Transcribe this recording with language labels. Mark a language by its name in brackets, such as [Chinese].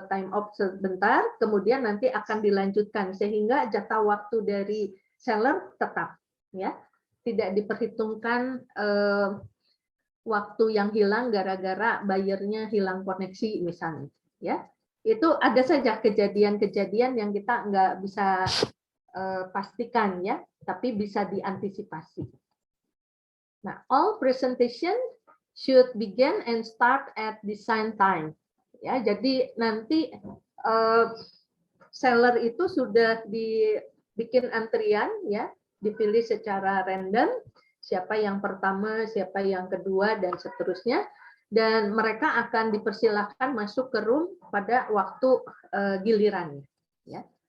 [Indonesian] off sebentar, kemudian nanti akan dilanjutkan sehingga jatah waktu dari seller tetap ya, tidak diperhitungkan waktu yang hilang gara-gara bayarnya hilang koneksi misalnya ya. Itu ada saja kejadian-kejadian yang kita nggak bisa pastikan ya, tapi bisa diantisipasi. [English] Nah, all presentation should begin and start at design time. [Indonesian] Ya, jadi nanti seller itu sudah dibikin antrian ya, dipilih secara random siapa yang pertama, siapa yang kedua dan seterusnya, dan mereka akan dipersilahkan masuk ke room pada waktu gilirannya ya.